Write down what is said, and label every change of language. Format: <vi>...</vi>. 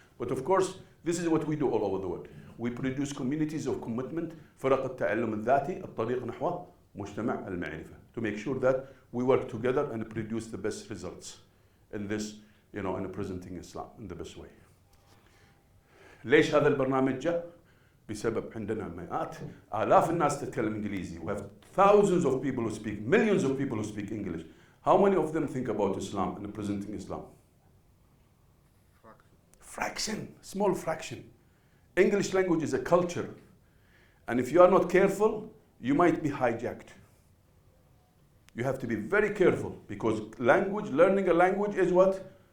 <en>But of course, this is what we do all over the world. We produce communities of commitment,</en> <ar>فرق التعلم الذاتي الطريق نحو مجتمع المعرفة,</ar> <en>to make sure that we work together and produce the best results in this, in presenting Islam in the best way.</en> <ar>ليش هذا البرنامج جاء؟ بسبب عندنا مئات آلاف الناس تتكلم إنجليزي.</ar> <en>We have thousands of people who speak, millions of people who speak English. How many of them think about Islam and presenting Islam? Fraction, small fraction. English language is a culture. And if you are not careful, you might be hijacked. You have to be very careful, because learning a language is what?</en>